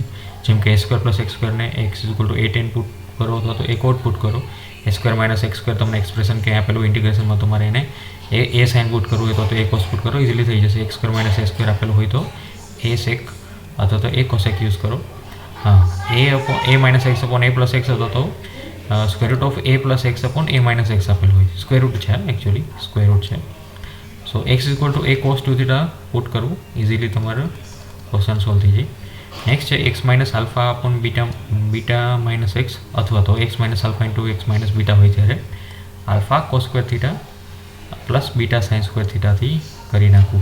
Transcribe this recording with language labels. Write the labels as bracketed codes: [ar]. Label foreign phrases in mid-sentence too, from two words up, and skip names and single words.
[gu] જેમ કે a² + x² ને x = 8 ઇનપુટ કરો અથવા તો એક આઉટપુટ કરો. a² - x² તમને એક્સપ્રેશન કે આપેલું ઇન્ટિગ્રેશનમાં તમારે એને એ [en] sine put [gu] કરવું હોય તો એ [en] cos put [gu] કરો, ઇઝીલી થઈ જશે. x² - a² આપેલું હોય તો a sec અથવા તો a cosec યુઝ કરો. હા, a - x/a + x હતો તો √a + x/a - x આપેલું હોય. [en] square root [gu] છે એકચ્યુઅલી, [en] square root [gu] છે. સો x = a cos 2θ પુટ કરવું, ઇઝીલી તમારો ક્વેશ્ચન સોલ્વ થઈ જાય. નેક્સ્ટ છે x - α/β - x અથવા તો x - α × x - β હોય ત્યારે α cos² + β sin² થી કરી નાખવું.